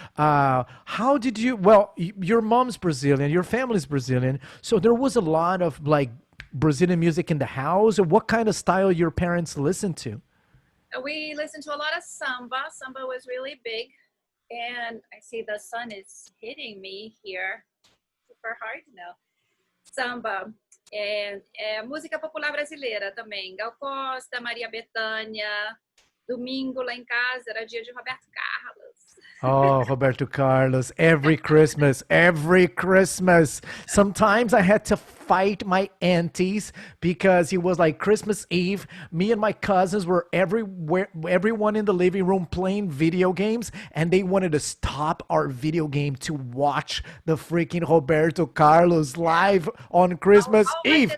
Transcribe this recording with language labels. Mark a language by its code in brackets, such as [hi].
[en] How did you? Well, your mom's Brazilian, your family's Brazilian, so there was a lot of like Brazilian music in the house. Or what kind of style your parents listened to? We listened to a lot of samba. Samba was really big. And I see the sun is hitting me here. Super hard, no. Samba. [pt] Música popular brasileira também. Gal Costa, Maria Bethânia. Domingo lá em casa era dia de Roberto Carlos. [en] Oh, Roberto Carlos, every Christmas, every Christmas. Sometimes I had to fight my aunties because it was like Christmas Eve. Me and my cousins were everywhere, everyone in the living room playing video games, and they wanted to stop our video game to watch the freaking Roberto Carlos live on Christmas Eve.